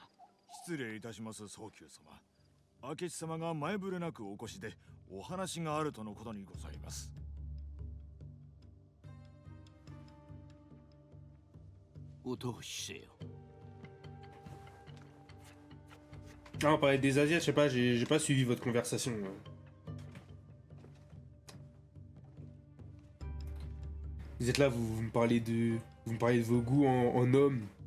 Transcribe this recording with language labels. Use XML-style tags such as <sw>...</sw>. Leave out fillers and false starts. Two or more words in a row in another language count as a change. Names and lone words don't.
<ja>失礼いたします、宗久様。明智様が前触れなくお越しでお話があるとのことにございます。お通しせよ。</ja> <fr>Ah, on parlait des Asiates, je sais pas, j'ai pas suivi votre conversation. Vous êtes là, vous me parlez de. Vous me parlez de vos goûts en homme.</fr>